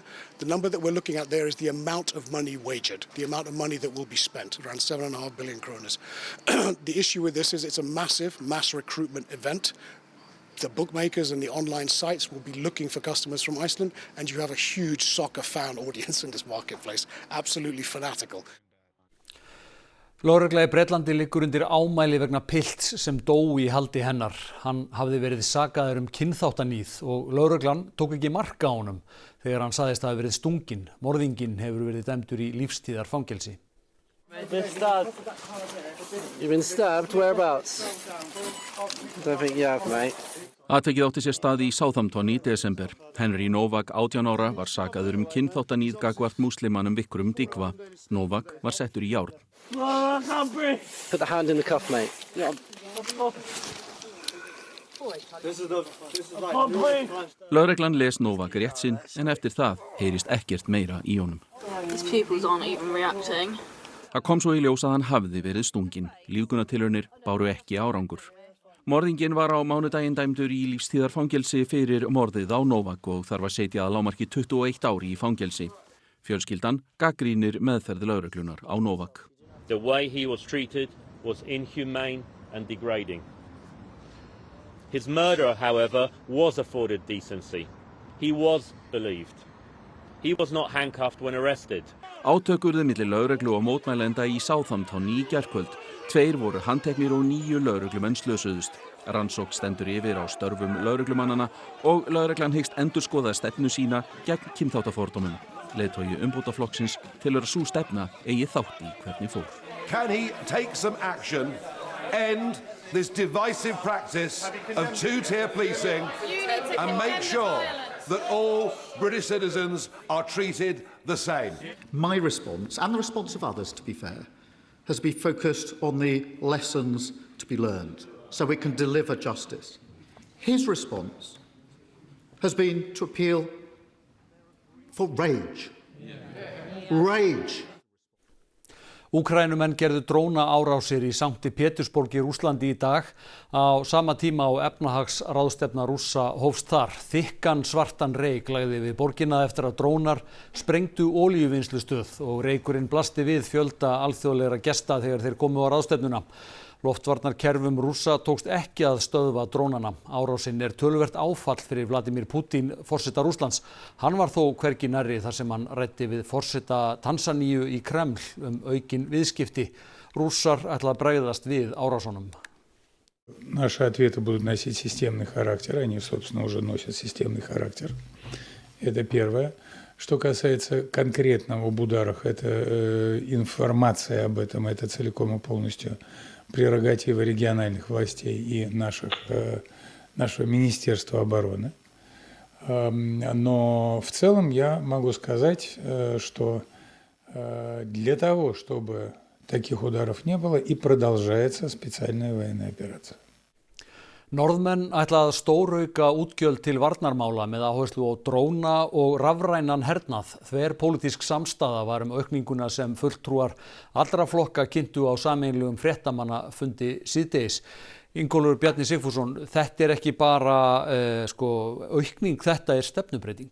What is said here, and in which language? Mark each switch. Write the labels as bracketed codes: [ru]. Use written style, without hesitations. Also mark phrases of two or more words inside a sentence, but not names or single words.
[en] The number that we're looking at there is the amount of money wagered, the amount of money that will be spent, around 7.5 billion kronas. The issue with this is it's a massive mass recruitment event. The bookmakers and the online sites will be looking for customers from Iceland, and you have a huge soccer fan audience in this marketplace, absolutely fanatical. [is] Lögregla í Bretlandi liggur undir ámæli vegna pilts sem dó í haldi hennar. Hann hafði verið sakaður kynþáttaníð og lögreglan tók ekki mark á honum þegar hann sagðist hafa verið stunginn. Morðinginn hefur verið dæmdur í lífstíðarfangelsi. [en] You've been stabbed? Whereabouts? Don't think you have, mate. [is] Atvikið átti sér stað í Southampton í desember. Henry Novak, 18 ára, var sakaður kynþáttaníð gagnvart múslimanum Vikrum Dikva. Novak var settur í járn. [en] Put the hand in the cuff, mate. [is] Lögreglan les Novak rétt sinn en eftir það heyrist ekkert meira í honum. [en] His pupils aren't even reacting. [is] Það kom svo í ljós að hann hafði verið stunginn. Lífgunartilraunir báru ekki árangur. Morðinginn var á mánudaginn dæmdur í lífstíðarfangelsi fyrir morðið á Novak og þar var setja að lágmarki 21 ári í fangelsi. Fjölskyldan gagnrýnir meðferð lögreglunar á Novak. [en] The way he was treated was inhumane and degrading. His murderer, however, was afforded decency. He was believed. He was not handcuffed when arrested. [is] Átök urðu milli lögreglu og mótmælenda í Southampton í gærkvöld. 2 voru handteknir og 9 lögreglumenn slösuðust. Rannsókn stendur yfir á störfum lögreglumannana og lögreglan hyggst endurskoða stefnu sína gegn kynþáttafordómum. Leiðtogi umbótaflokksins telur að sú stefna eigi þátt í hvernig fór. [en] Can he take some action, end this divisive practice of two-tier policing and make sure that all British citizens are treated the same? My response, and the response of others to be fair, has been focused on the lessons to be learned so we can deliver justice. His response has been to appeal for rage. Rage. [is] Úkraínumenn gerðu drónaárásir í Sankti Pétursborg í Rússlandi í dag á sama tíma og efnahagsráðstefna Rússa hófst þar. Þykkan svartan reyk lagði við borgina eftir að drónar sprengdu olíuvinnslustöð og reykurinn blasti við fjölda alþjóðlegra gesta þegar þeir komu á ráðstefnuna. Loftvarnarkerfum Rússa tókst ekki að stöðva drónana. Árásin töluvert áfall fyrir Vladimir Putin, forseta Rússlands. Hann var þó hvergi nærri þar sem hann ræddi við forseta Tansaníu í Kreml aukin viðskipti. Rússar ætla að bregðast við árásunum. [ru] Наши ответы будут носить системный характер, они, собственно, уже носят системный характер. Это первое. Что касается конкретного об ударах, это информация об этом, это целиком и полностью прерогатива региональных властей и нашего Министерства обороны. Но в целом я могу сказать, что для того, чтобы таких ударов не было, и продолжается специальная военная операция. [is] Norðmenn ætla að stórauka útgjöld til varnarmála með áherslu á dróna og rafrænan hernað. Þverpólitísk samstaða var aukninguna sem fulltrúar allra flokka kynntu á sameiginlegum fréttamannafundi síðdegis. Ingólfur Bjarni Sigfússon, þetta ekki bara aukning, þetta stefnubreyting.